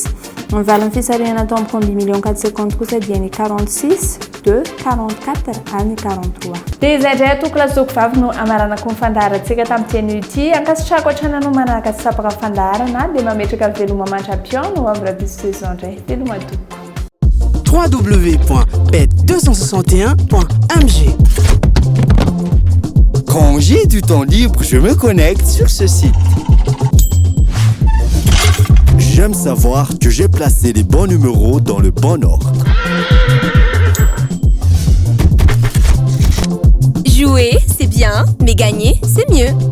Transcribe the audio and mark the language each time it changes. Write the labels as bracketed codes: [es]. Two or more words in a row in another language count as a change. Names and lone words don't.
[mg] Mivalin'ny fisarihana tao amin'ny combi million 4 secondes kosa dia ny 46, 2, 44 ary ny 43. Dia izay indray tokolasoko vavy no amaranako ny fandaharantsika tamin'ity ity. Ankasitrahako hatrana no manaraka sy sapaka fandaharana dia mametraka veloma mandra-pion no amin'ny rahabisotoizao indray. Veloma toko. www.bet261.mg. [fr] Quand j'ai du temps libre, je me connecte sur ce site. J'aime savoir que j'ai placé les bons numéros dans le bon ordre. Jouer, c'est bien, mais gagner, c'est mieux.